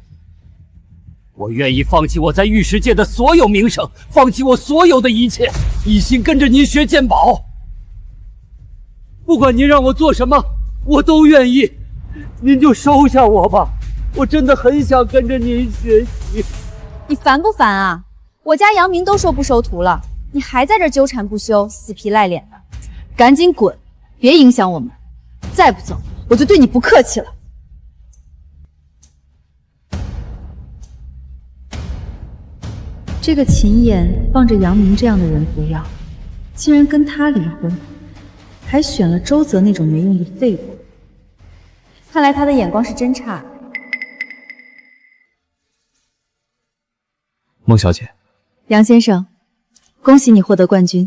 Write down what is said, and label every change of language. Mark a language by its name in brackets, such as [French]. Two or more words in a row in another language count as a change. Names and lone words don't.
[Chinese] 我願意放棄我在玉石界的所有名聲，放棄我所有的一切，一心跟着您學鑑寶。不管您讓我做什麼，我都願意。您就收下我吧，我真的很想跟着您學習。你煩不煩啊？我家楊明都说不收徒了，你還在這糾纏不休，死皮賴臉的，趕緊滾，別影響我們。再不走，我就對你不客氣了。這個秦岩放着楊明這樣的人不要，竟然跟他離婚，還選了周澤那種沒用的廢物。看來他的眼光是真差。孟小姐，杨先生，恭喜你獲得冠軍。